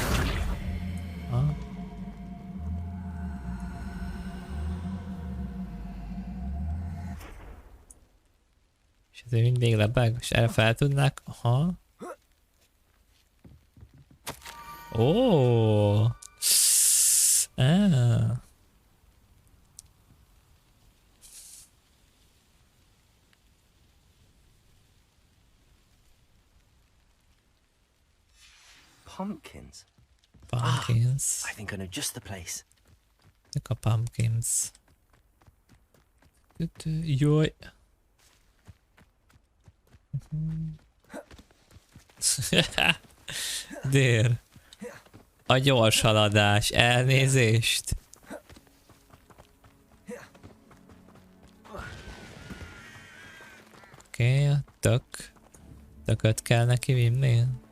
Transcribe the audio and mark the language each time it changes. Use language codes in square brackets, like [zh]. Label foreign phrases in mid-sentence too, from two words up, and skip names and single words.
[hu] És ez mindig lebeg, és erre fel tudnák... Aha. Ó. [en] Pumpkins. Pumpkins. I think I know just the place. Look at pumpkins. [hu] Jaj. Dér. A gyors haladás. Elnézést. Oké, a tököt kell neki vinni.